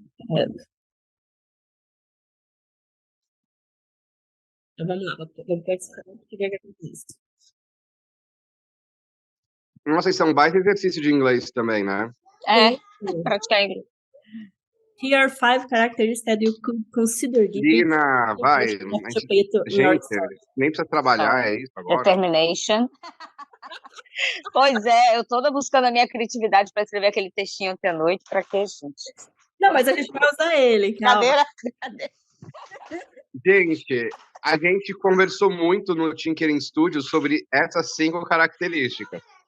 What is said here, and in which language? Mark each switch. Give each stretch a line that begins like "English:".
English: Have.
Portuguese: Então, vamos lá, vamos pensar o que é que acontece. Nossa, isso é um baita exercício de inglês também, né? Praticar inglês.
English: Here are 5 characteristics that you could consider giving.
Portuguese: Lina, vai. Gente, nem precisa trabalhar, é isso agora.
English: Determination.
Portuguese: Pois é, eu toda buscando a minha criatividade para escrever aquele textinho ontem à noite. Pra quê, gente? Não, mas a gente vai usar ele, calma. Brincadeira. Gente, a gente conversou muito no Tinkering Studio sobre essas 5 características.